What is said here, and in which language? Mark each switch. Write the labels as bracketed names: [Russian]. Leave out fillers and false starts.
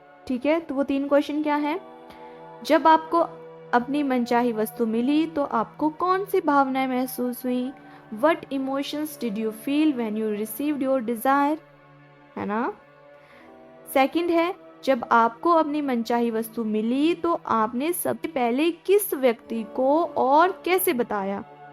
[Hindi] ठीक है, तो वो 3 क्वेश्चन क्या है? जब आपको अपनी मनचाही वस्तु मिली तो आपको कौन सी भावनाएं महसूस हुई? [English] What emotions did you feel when you received your desire? [Hindi] है ना। सेकंड है, जब आपको अपनी मनचाही वस्तु मिली तो आपने सबसे पहले किस व्यक्ति को और कैसे बताया?